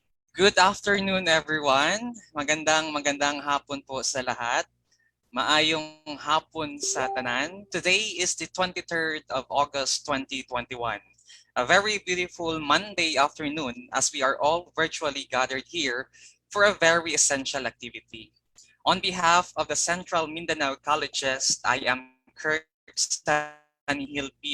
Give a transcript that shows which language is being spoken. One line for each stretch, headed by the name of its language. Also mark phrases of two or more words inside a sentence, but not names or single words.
English: Good afternoon, everyone.
Filipino: Magandang hapon po sa lahat.
Hiligaynon: Maayong hapon sa tanan.
English: Today is the 23rd of August 2021. A very beautiful Monday afternoon as we are all virtually gathered here for a very essential activity. On behalf of the Central Mindanao Colleges, I am Kirk Sanihil P.